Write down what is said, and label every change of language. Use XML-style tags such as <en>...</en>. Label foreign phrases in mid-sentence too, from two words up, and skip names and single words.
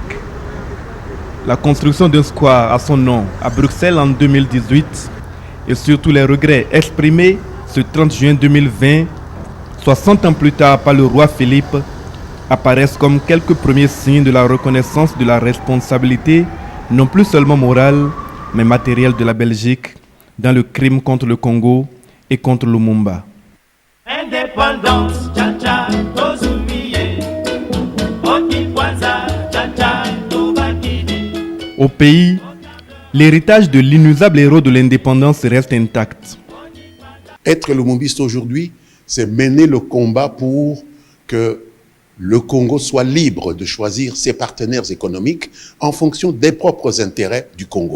<fr>La construction d'un square à son nom à Bruxelles en 2018 et surtout les regrets exprimés ce 30 juin 2020, 60 ans plus tard par le roi Philippe, apparaissent comme quelques premiers signes de la reconnaissance de la responsabilité, non plus seulement morale, mais matérielle de la Belgique dans le crime contre le Congo et contre Lumumba. Indépendance,</fr> <ln>tcha-tcha, tozumiye, okikwanza, tcha-tcha, tobakidi.</ln> <fr>Au pays, l'héritage de l'inusable héros de l'indépendance reste intact. Être lumumbiste aujourd'hui, c'est mener le combat pour que le Congo soit libre de choisir ses partenaires économiques en fonction des propres intérêts du Congo.</fr>